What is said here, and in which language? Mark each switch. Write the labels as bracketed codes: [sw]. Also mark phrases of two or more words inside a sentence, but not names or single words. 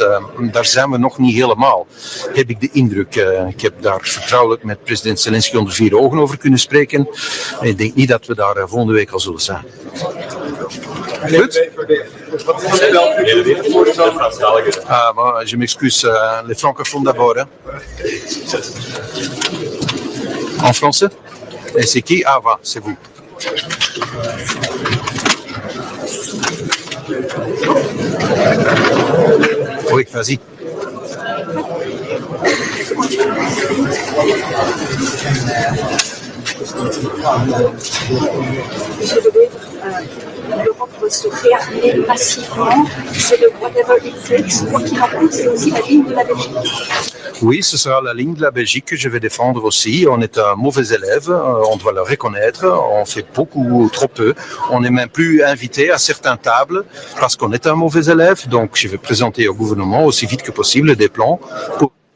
[nl] Daar zijn we nog niet helemaal, heb ik de indruk. Ik heb daar vertrouwelijk met president Zelensky onder vier ogen over kunnen spreken. En ik denk niet dat we daar volgende week al zullen zijn. Goed? [fr] Je m'excuse, les francophones d'abord. Hein. En français? Et c'est qui? Ah, va, c'est vous. Oui, vas-y. Monsieur de Wever, l'Europe doit se réarmer massivement. C'est le [en] whatever it takes. [fr] Quoi qu'il en coûte, c'est aussi la ligne de la Belgique. Oui, ce sera la ligne de la Belgique que je vais défendre aussi. On est un mauvais élève, on doit le reconnaître. On fait beaucoup, trop peu. On n'est même plus invité à certaines tables parce qu'on est un mauvais élève. Donc, je vais présenter au gouvernement aussi vite que possible des plans pour...